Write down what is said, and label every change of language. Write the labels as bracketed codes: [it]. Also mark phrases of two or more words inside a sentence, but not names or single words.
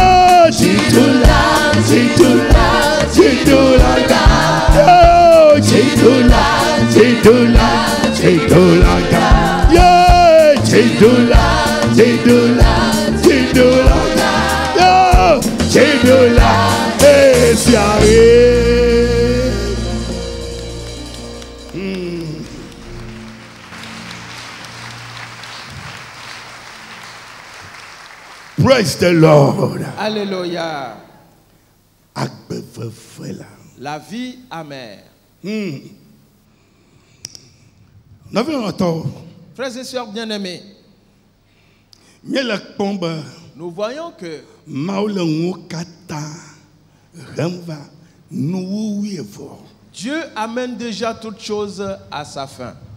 [en] chidula, chidula, chidula, oh, chidula, chidula, chidula, yeah, chidula, chidula, chidula, oh, chidula, yes, yeah. Praise the Lord. [fr] Alléluia. La vie amère. Frères et sœurs bien-aimés, nous voyons que Dieu amène déjà toutes choses à sa fin.